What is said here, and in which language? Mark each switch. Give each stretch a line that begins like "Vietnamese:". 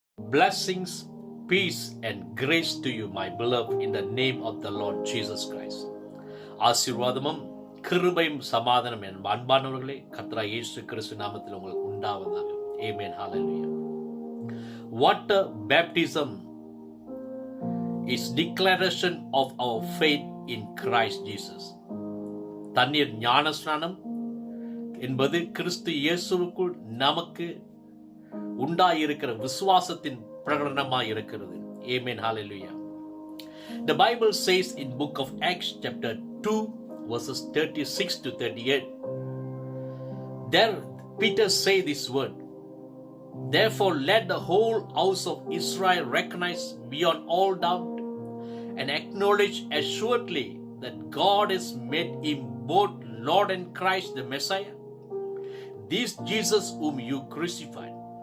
English: Blessings, peace and grace to you, my beloved, in the name of the Lord Jesus Christ.
Tamil: ஆசீர்வாதமும் கிருபையும் சமாதானம் என் அன்பானவர்களே கர்த்தராகிய இயேசு கிறிஸ்து நாமத்தில் உங்களுக்கு உண்டாவதாக. ஆமென். ஹல்லேலூயா.
English: Water baptism is declaration of our faith in Christ Jesus.
Tamil: தண்ணீர் ஞானஸ்நானம் என்பது கிறிஸ்து இயேசுவுக்குள் நமக்கு உண்டாயிருக்கிற விசுவாசத்தின் பிரகடனமாய் இருக்கிறது. ஆமென். ஹல்லேலூயா.
English: The Bible says in book of Acts chapter 2 verses 36 to 38, there Peter say this word, therefore let the whole house of Israel recognize beyond all doubt and acknowledge assuredly that God has made him both Lord and Christ the Messiah, this Jesus whom you crucified.